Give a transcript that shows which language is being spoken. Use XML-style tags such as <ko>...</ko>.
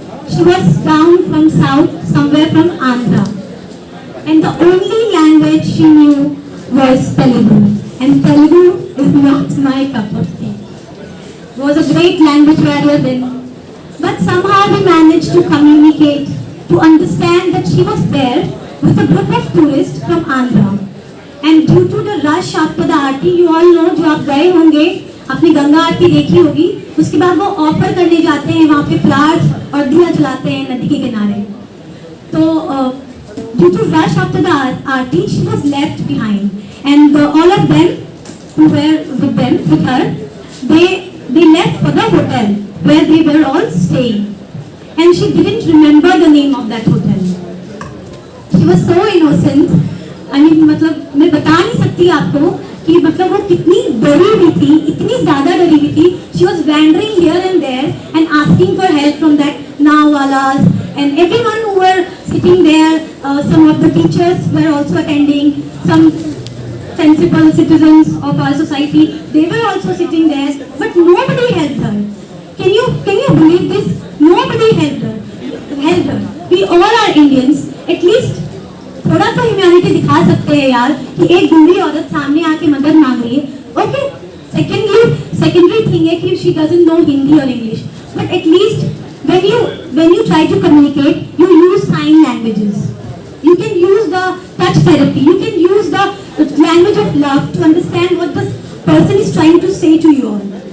<en>She was down from south, somewhere from Andhra. And the only language she knew was Telugu. And Telugu is not my cup of tea. Was a great language barrier then. But somehow we managed to communicate, to understand that she was there with a group of tourists from Andhra. And due to the rush after the aarti, you all know,</en> <hi>जो आप गए होंगे, आपने गंगा आरती देखी होगी, उसके बाद वो ऑफर करने जाते हैं वहाँ पे फ्लावर्स और दिया जलाते हैं नदी के किनारे.</hi> <en>तो due to rush after the aarti, she was left behind, and all of them who were with her, they left for the hotel where they were all staying, and she didn't remember the name of that hotel. She was so innocent. I mean,</en> <hi>मतलब मैं बता नहीं सकती आपको कि मतलब वो कितनी डरी हुई थी, इतनी ज़्यादा डरी हुई थी.</hi> <en>She was wandering here and there and asking for help from that nawalas and everyone who were sitting there. Some of the teachers were also attending. Some sensible citizens of our society, they were also sitting there, but nobody helped her. Can you believe this? Nobody helped her. We all are Indians. At least</en> <hi>थोड़ा तो humanity दिखा सकते हैं यार कि एक बूढ़ी औरत सामने आके मदद मांग रही है.</hi> <en>okay, secondary thing</en> <hi>है कि</hi> <en>She doesn't know Hindi और English, but at least when you try to communicate, you use sign languages. You can use the touch therapy. You can use the language of love to understand what the person is trying to say to you all.</en>